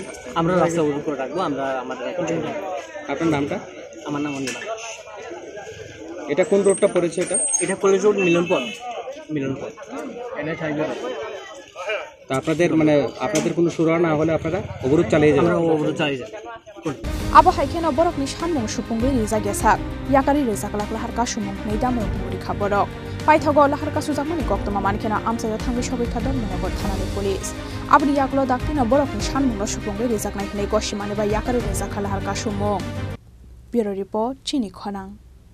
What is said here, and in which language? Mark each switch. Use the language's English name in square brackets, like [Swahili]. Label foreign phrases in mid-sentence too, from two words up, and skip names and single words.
[Bangla] আমরা রাস্তা অবরোধ করে রাখবো আমরা আমাদের আপনার নামটা আমার নাম অনিমা এটা কোন রোডটা পড়েছে এটা কলেজ রোড মিলনপথ তা আপনাদের কোনো সুরাহা না হলে আপনারা অবরোধ চালিয়ে যাবেন আমরা অবরোধ চালিয়ে যাব [Kok Borok] abo haikeno borokni sanmung supungri rijak gesak yakari rijak lak lahar ka sumung nei damung muri khaborok paithago lahar ka sujakmani koktoma mankena amsayo thangi sobai khadon monogor thanani police abri yaklo daktina borokni sanmung supungri rijak nai hnei gosimani ba yakari rijak lahar ka sumung [English] bureau report [Kok Borok] chini khonang